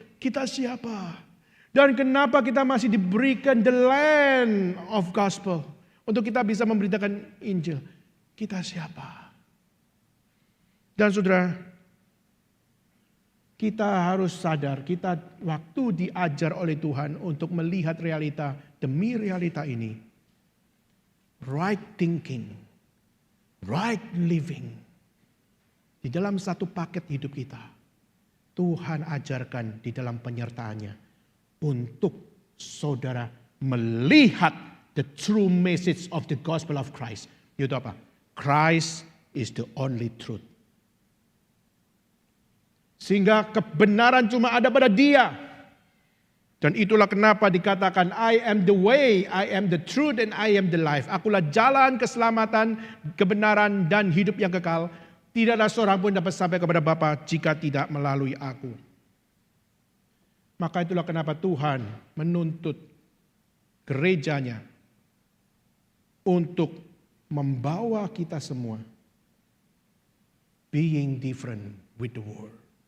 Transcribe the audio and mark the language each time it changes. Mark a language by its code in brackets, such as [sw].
[id] Kita siapa? Dan kenapa kita masih diberikan [en] the land of gospel [id] untuk kita bisa memberitakan Injil? Kita siapa? Dan saudara, kita harus sadar, kita waktu diajar oleh Tuhan untuk melihat realita demi realita ini. [en] Right thinking, right living. [id] Di dalam satu paket hidup kita, Tuhan ajarkan di dalam penyertaannya untuk saudara melihat [en] the true message of the gospel of Christ. [id] Yaitu apa? [en] Christ is the only truth. [id] Sehingga kebenaran cuma ada pada Dia. Dan itulah kenapa dikatakan [en] I am the way, I am the truth, and I am the life. [id] Akulah jalan keselamatan, kebenaran, dan hidup yang kekal. Tidak ada seorang pun dapat sampai kepada Bapa jika tidak melalui aku. Maka itulah kenapa Tuhan menuntut gerejanya untuk membawa kita semua [en] being different with the world.